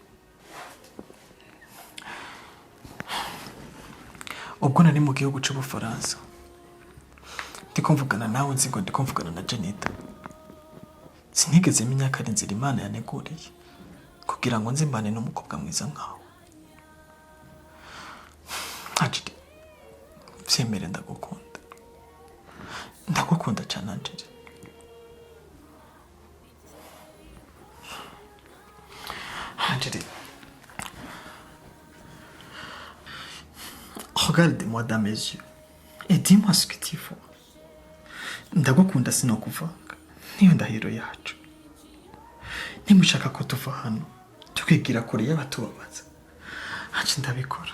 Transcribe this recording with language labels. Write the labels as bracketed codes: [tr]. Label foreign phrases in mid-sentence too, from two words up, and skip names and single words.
[rw] Ubwo nari mu gihugu cy'Ubufaransa ndikumvugana nawe, nzi ngo ndikumvugana na Janita, sinigeze menya ko ari inzira Imana yaneguriye kugira ngo nzimbane n'umukobwa mwiza nkawe. Angeli, byemere ndagukunda, ndagukunda cyane Angeli. [fr] Angeli, regarde-moi dans mes yeux et dis-moi ce que tu veux. [rw] Ndagukunda sinokuvanga, niyo ndahiro yacu. Nimushaka ko tuva hano tukigira kure y'abatubabaza, anje ndabikora.